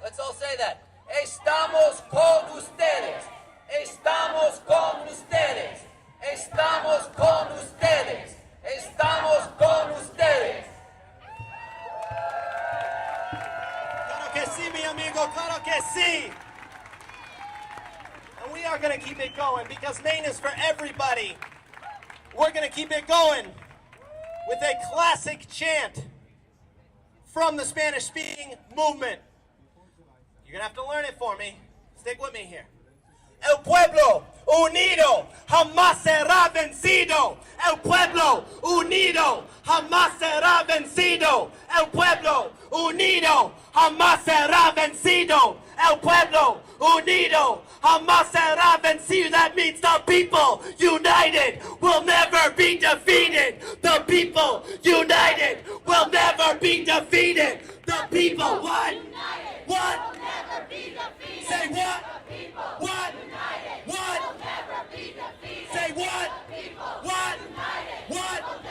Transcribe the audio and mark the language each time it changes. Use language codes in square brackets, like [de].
[en] Let's all say that. [es] Estamos con ustedes. Estamos con ustedes. Estamos con ustedes. Estamos con ustedes. Claro que sí, mi amigo, claro que sí. [en] And we are going to keep it going because Maine is for everybody. We're going to keep it going with a classic chant from the Spanish-speaking movement. You're going to have to learn it for me. Stick with me here. [es] El pueblo unido jamás será vencido. El pueblo unido jamás será vencido. El pueblo unido jamás será vencido. El pueblo unido jamás será vencido. [en] That means the people united will never be defeated. The people united will never be defeated. The people what? What? Say what? What? What? Say what? What? What?